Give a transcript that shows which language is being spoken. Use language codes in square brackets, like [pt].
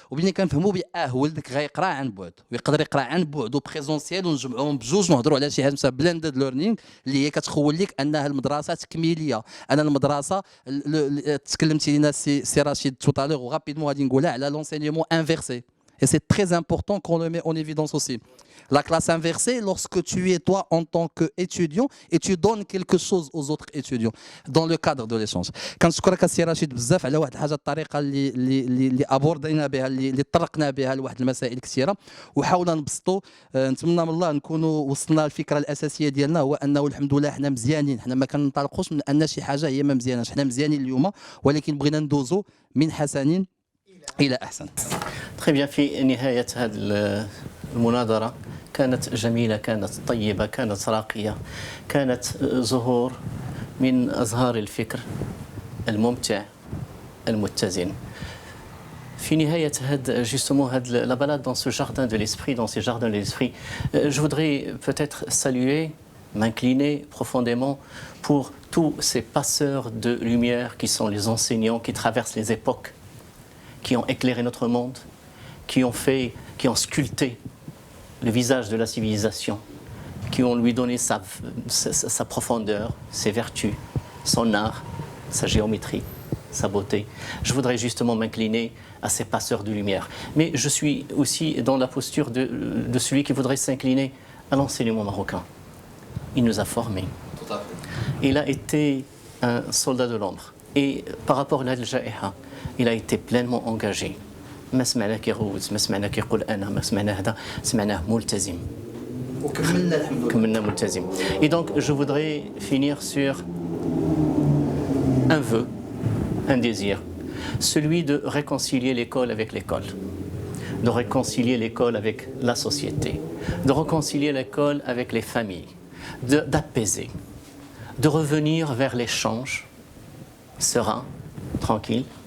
[ar] وبدينا كنفهموا ولدك غيقرا عن بعد ويقدر يقرا عن بعد وبريزونسيال، ونجمعوهم بجوج ونهضروا على شي حاجه مثلا بلندد ليرنينغ اللي هي كتخول لك انها المدرسه تكميليه. انا المدرسه تكلمتي لينا سي رشيد توتالور وغابيدمون غادي نقولها على [fr] l'enseignement inversé. Et c'est très important qu'on le met en évidence aussi. La classe inversée, lorsque tu es toi en tant qu'étudiant et tu donnes quelque chose aux autres étudiants dans le cadre de l'échange. [ar] كنشكرك السي رشيد بزاف على واحد الحاجه، الطريقه اللي ابوردينا بها، اللي طرقنا بها لواحد المسائل كثيره وحاولنا نبسطوا. نتمنى من الله نكونوا وصلنا الفكره الاساسيه ديالنا، هو انه الحمد لله حنا مزيانين. حنا ما كننطلقوش من ان شي حاجه هي ما مزياناش، حنا مزيانين اليوم ولكن بغينا ندوزوا من حسن إلى أحسن. [fr] Très bien. [ar] في نهاية هذه المناظرة كانت جميلة، كانت طيبة، كانت راقية، كانت زهور من أزهار الفكر الممتع المتزن. في نهاية هذا [fr] justement la balade dans ce jardin de l'esprit, dans ces jardins de l'esprit, je voudrais peut-être saluer, m'incliner profondément pour tous ces passeurs de lumière qui sont les enseignants qui traversent les époques, qui ont éclairé notre monde, qui ont sculpté le visage de la civilisation, qui ont lui donné sa profondeur, ses vertus, son art, sa géométrie, sa beauté. Je voudrais justement m'incliner à ces passeurs de lumière. Mais je suis aussi dans la posture de celui qui voudrait s'incliner à l'enseignement marocain. Il nous a formés. Tout à fait. Il a été un soldat de l'ombre. Et par rapport à l'Al-Ja'iha, il a été pleinement engagé. [ar] ما سمعنا كيغوت ما سمعنا كيقول انا ما سمعنا هذا سمعناه ملتزم وكملنا الحمد لله. كملنا ملتزم. [fr] Et donc je voudrais finir sur un vœu, un désir, celui de réconcilier l'école avec l'école, de réconcilier l'école avec la société, de réconcilier l'école avec les familles, d'apaiser, de revenir vers l'échange serein, tranquille,